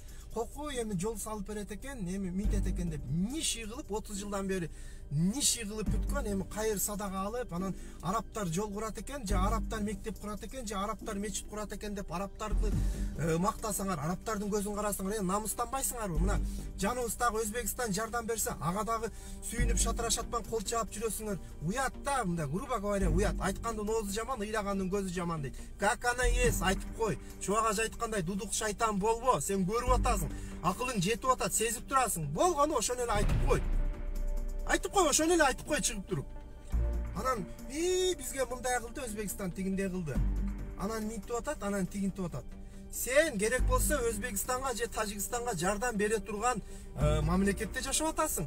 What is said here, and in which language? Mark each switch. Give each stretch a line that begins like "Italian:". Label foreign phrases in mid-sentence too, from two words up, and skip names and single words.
Kyrgyz: Кокой эми жол салып берет экен, эми минтет экен деп ниши кылып 30 жылдан бери ниши кылып бүткөн, эми кайыр садага алып, анан арабтар жол курат экен, же арабтар мектеп курат экен, же арабтар мечит курат экен деп арабтарды мактасаңар, арабтардын көзүн карасаңар, намыстанбайсыңарбы? Мына жаныбыздагы Өзбекстан жардам берсе, ага дагы сүйүнүп шатырашатпан кол чаап жүрөсүңөр. Уят да, мындай
Russian: грубо говоря,
Kyrgyz: уят. Айткандын оозу жаман, ыйлагандын көзү жаман дейт.
Russian: Как она есть,
Kyrgyz: айтып кой. Чубагаж айткандай, дудук шайтан болбо, сен көрүп атасың. Акылың жетип атат, сезип турасың. Болгону ошону эле айтып кой. Айтып кой, ошону эле айтып кой чыгып туруп. Анан бизге мындай кылды, Өзбекстан тигиндей кылды. Анан минтип атат, анан тигинтип атат. Сен керек болсо Өзбекстанга же Тажикстанга жардам бере турган мамлекетте жашап атасың.